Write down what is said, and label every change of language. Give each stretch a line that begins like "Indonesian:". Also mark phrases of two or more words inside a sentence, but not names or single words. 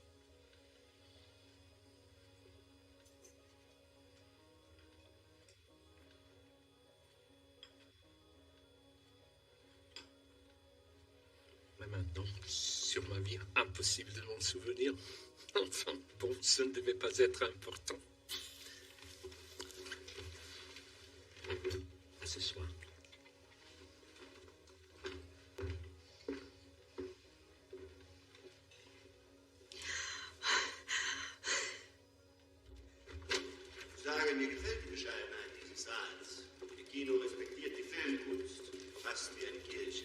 French: Mais maintenant, sur ma vie, impossible de m'en souvenir. Enfin, bon, ça ne devait pas être important. À ce soir.
German: Sagen, mir gefällt die Bescheidenheit dieses Saals. Ihr Kino respektiert die Filmkunst, fast wie eine Kirche.